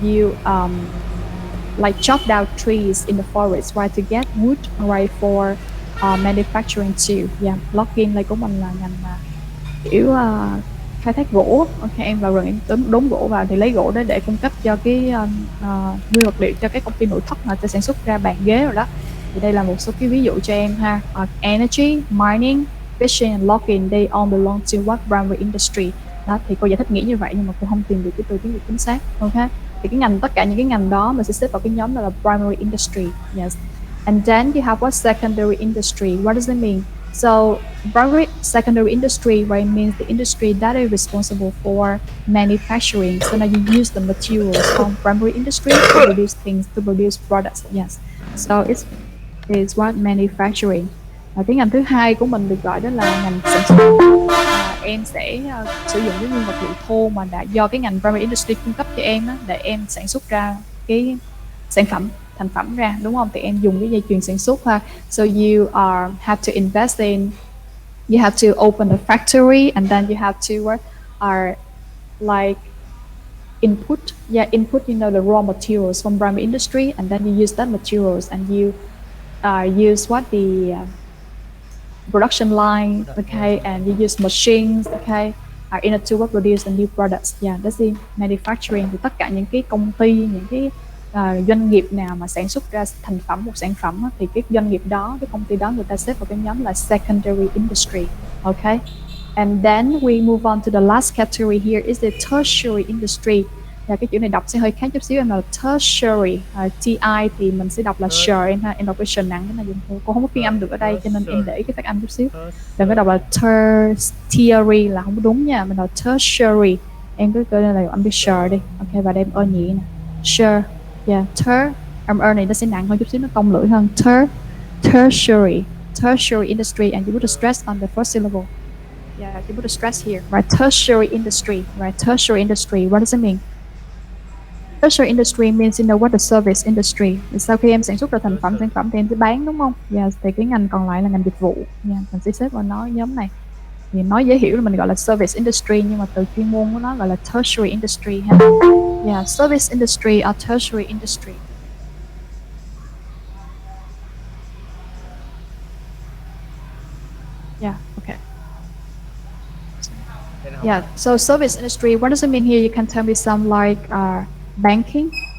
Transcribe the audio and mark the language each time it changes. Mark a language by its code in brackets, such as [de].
[en] You like chop down trees in the forest, right, to get wood, right, for manufacturing too. [vi] Yeah, logging này của mình là ngành mà kiểu khai thác gỗ. Ok, em vào rừng em đốn gỗ vào thì lấy gỗ đó để cung cấp cho cái nguyên vật liệu cho các công ty nội thất mà sẽ sản xuất ra bàn ghế rồi đó. Thì đây là một số cái ví dụ cho em ha. [en] Energy, mining, fishing and logging, they all belong to what primary industry. [vi] Đó, thì cô giải thích nghĩa như vậy nhưng mà cô không tìm được cái từ tiếng Việt chính xác. Ok, thì tất cả những cái ngành đó mình sẽ xếp vào cái nhóm là primary industry. [en] Yes. And then you have what? Secondary industry. What does it mean? So secondary industry, right, means the industry that is responsible for manufacturing. So now you use the materials from primary industry to produce things, to produce products. Yes. So it's what? Manufacturing. [vi] Cái ngành thứ hai của mình được gọi đó là ngành sản xuất. Em sẽ sử dụng cái nguyên vật liệu thô mà đã do cái ngành primary industry cung cấp cho em á, để em sản xuất ra cái sản phẩm, thành phẩm ra, đúng không? Thì em dùng cái dây chuyền sản xuất ha. [en] So you have to invest in, you have to open a factory, and then you have to like input the raw materials from primary industry, and then you use that materials and you use what? The production line, okay, and you use machines, okay, in order to produce the new products. Yeah, that's in manufacturing. [vi] Thì tất cả những cái công ty, những cái doanh nghiệp nào mà sản xuất ra thành phẩm, một sản phẩm, thì cái doanh nghiệp đó, cái công ty đó, người ta xếp vào cái nhóm là secondary industry. [en] Okay, and then we move on to the last category here is the tertiary industry. [vi] Và cái chữ này đọc sẽ hơi khác chút xíu, em là tertiary, ti thì mình sẽ đọc là sure, em đọc cái sure nặng, cái này cô không có phiên âm được ở đây cho nên em để cái phát âm chút xíu. Đừng có đọc là tertiary là không đúng nha, mình đọc tertiary, em cứ coi là âm cái sure đi. Ok, và đem ơ nhị nè, sure, yeah, âm ơ này nó sẽ nặng hơn chút xíu, nó cong lưỡi hơn. [en] Tertiary industry, and you put a stress on the first syllable. Yeah, you put a stress here, right? Tertiary industry, right? Tertiary industry, what does it mean? Tertiary industry means what? The service industry. [vi] Sau khi em sản xuất ra sản phẩm thì em sẽ bán, đúng không? Yes, thì cái ngành còn lại là ngành dịch vụ. Yeah, mình sẽ xếp vào nó nhóm này. Thì nói dễ hiểu là mình gọi là service industry, nhưng mà từ chuyên môn của nó gọi là tertiary industry ha. [en] Yeah, service industry or tertiary industry. Yeah, okay. Yeah, so service industry, what does it mean here? You can tell me some like banking.